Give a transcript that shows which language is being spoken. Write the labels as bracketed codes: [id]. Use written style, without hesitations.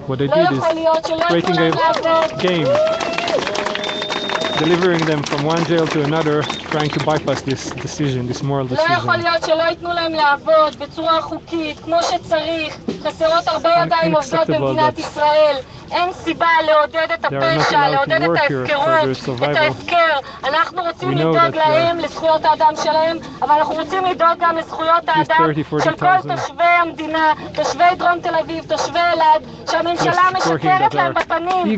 [he] לא יכול להיות שלא ייתנו להם לעבוד. [en] Delivering them from one jail to another, trying to bypass this decision, this moral decision. [he] לא יכול להיות שלא ייתנו להם לעבוד בצורה חוקית, כמו שצריך. חסרות הרבה ידיים עובדות במדינת ישראל. אין סיבה לעודד את הפשע, לעודד את ההפקרות, את ההפקר. אנחנו רוצים לדאוג להם, לזכויות האדם שלהם, אבל אנחנו רוצים לדאוג גם לזכויות האדם של כל תושבי המדינה, תושבי דרום תל אביב, תושבי אלעד, שהממשלה משקרת להם בפנים.